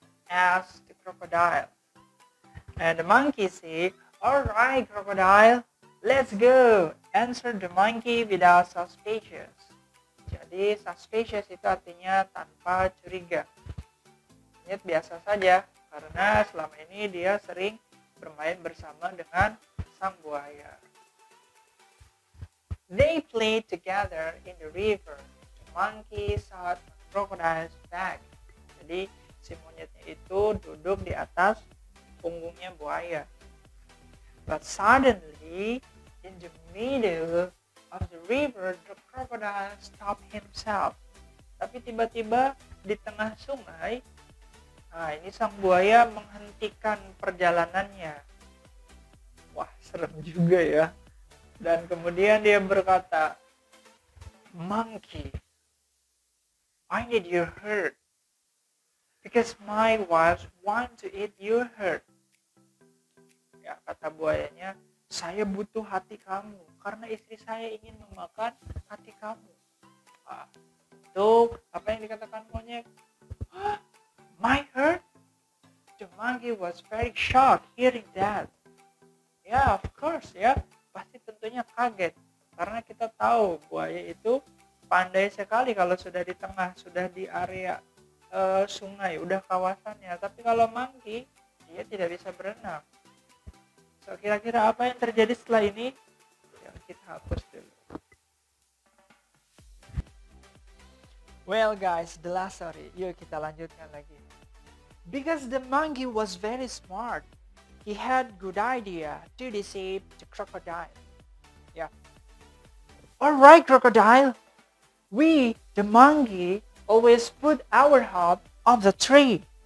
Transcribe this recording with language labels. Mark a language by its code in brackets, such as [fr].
[en] asked the crocodile. And the monkey said, "All right, crocodile, let's go," answered the monkey without suspicious. [id] Jadi suspicious itu artinya tanpa curiga. Monyet biasa saja karena selama ini dia sering bermain bersama dengan sang buaya. [en] They played together in the river. The monkey sat on the crocodile's back. [id] Jadi si monyetnya itu duduk di atas punggungnya buaya. [en] But suddenly, in the middle of the river, the crocodile stopped himself. [id] Tapi tiba-tiba di tengah sungai, nah ini sang buaya menghentikan perjalanannya. Wah, serem juga ya. Dan kemudian dia berkata, [en] "Monkey, I need your hurt, because my wife want to eat your hurt." [id] Ya, kata buayanya, "Saya butuh hati kamu karena istri saya ingin memakan hati kamu." Itu apa yang dikatakan monyet? [en] My hurt? The monkey was very shocked hearing that. [id] Ya, [en] of course [id] ya, pasti tentunya kaget karena kita tahu buaya itu pandai sekali kalau sudah di tengah, sudah di area sungai, udah kawasannya. Tapi kalau monkey, dia tidak bisa berenang. So, kira-kira apa yang terjadi setelah ini? Ya, kita hapus dulu. [en] Well guys, the last story. [id] Yuk kita lanjutkan lagi. [en] Because the monkey was very smart, he had good idea to deceive the crocodile. Yeah. Alright crocodile, we, the monkey, always put our hope on the tree.